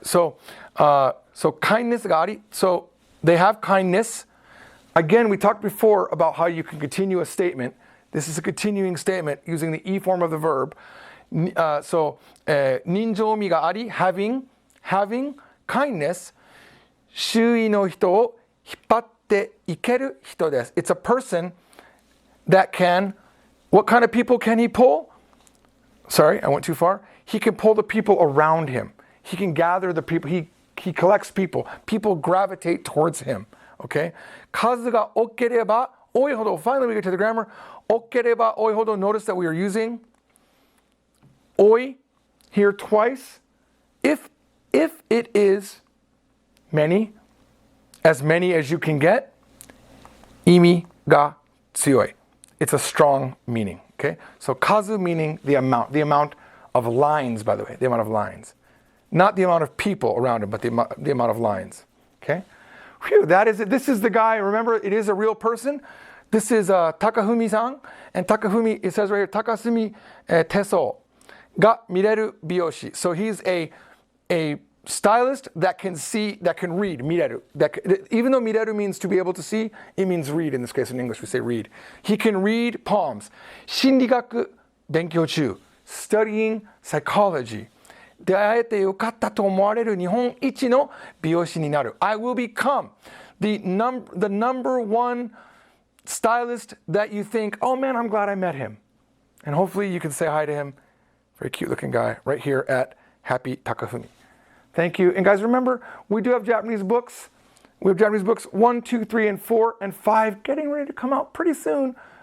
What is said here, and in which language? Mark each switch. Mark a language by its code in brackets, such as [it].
[en] So kindness があり. So they have kindness. Again, we talked before about how you can continue a statement. This is a continuing statement using the E form of the verb. [ja] 人情味があり [en] having kindness [ja] 周囲の人を引っ張っていける人です. [en] It's a person that can, what kind of people can he pull? Sorry, I went too far. He can pull the people around him. He can gather the people. He collects people. People gravitate towards him. Okay? [ja] 数が多ければ多いほど. [en] Finally, we get to the grammar. [ja] 多ければ多いほど. [en] Notice that we are using 多い here twice. If it is many, as many as you can get, [ja] 意味が強い. [en] It's a strong meaning. Okay? So 数 meaning the amount of lines, by the way, the amount of lines. Not the amount of people around him, but the amount of lines. Okay? Phew, that is it. This is the guy. Remember, it is a real person. This is Takafumi-san. And Takafumi, it says right here, Takasumi Teso ga mireru biyoshi. So he's a stylist that can see, that can read, mireru. Even though mireru means to be able to see, it means read. In this case, in English, we say read. He can read palms. [ja] 心理学勉強中. [en] Studying psychology. [ja] 出会えてよかったと思われる日本一の美容師になる. [en] I will become the number one stylist that you think, oh man, I'm glad I met him. And hopefully you can say hi to him. Very cute looking guy right here at Happy Takafumi. Thank you. And guys, remember, we do have Japanese books. We have Japanese books 1, 2, 3, and 4, and 5 getting ready to come out pretty soon.